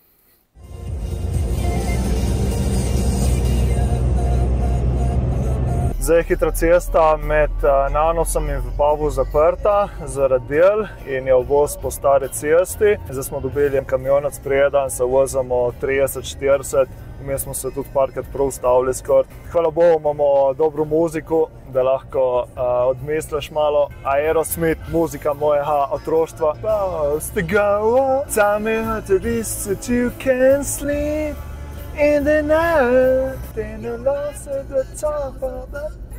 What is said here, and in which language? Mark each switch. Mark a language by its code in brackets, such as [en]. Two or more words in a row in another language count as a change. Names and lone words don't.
[sl] Zdaj je hitra cesta med Nanosom in Vipavo zaprta zaradi del in je uvoz po stari cesti. Zdaj smo dobili kamionac prijedan, se vozimo 30-40, vmes smo se tudi parkrat prav ustavili skoraj. Hvala Bogu imamo dobro muziko, da lahko odmisliš malo. Aerosmith, muzika mojega otroštva. [en] Tell me what it is that you can't sleep in the night, in the lost at the top of the...